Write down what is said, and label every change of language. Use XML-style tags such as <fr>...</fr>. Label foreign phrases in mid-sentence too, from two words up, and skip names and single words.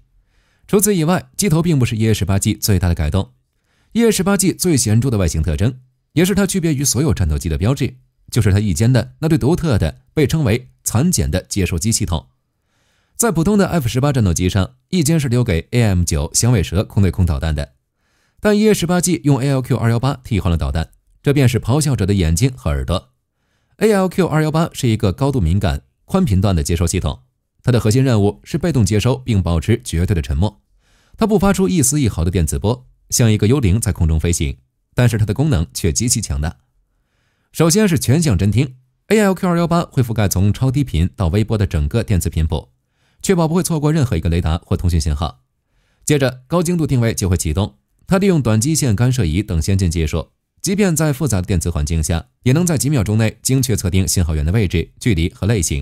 <zh>除此以外，機頭並不是 EA-18G 最大的改動。EA-18G 最顯著的外形特徵，也是它區別於所有戰鬥機的標誌，就是它翼尖的那對獨特的被稱為殘繭的接收機系統。在普通的 F-18 戰鬥機上，翼尖是留給 AIM-9 响尾蛇空对空導彈的，但 EA-18G 用 ALQ-218 替換了導彈，這便是咆哮者的眼睛和耳朵。ALQ-218 是一個高度敏感、寬頻段的接收系統，它的核心任務是被動接收並保持絕對的沉默。它不發出一絲一毫的電磁波，像一個幽靈在空中飛行，但是它的功能卻極其強大。首先是全向偵聽 ，ALQ-218 會覆蓋從超低頻到微波的整個電磁頻譜，確保不會錯過任何一個雷達或通訊信號。接着高精度定位就會啟動，它利用短基線干涉儀等先進技術，即便在複雜的電磁環境下，也能在幾秒鐘內精確測定信號源的位置、距離和類型。</zh>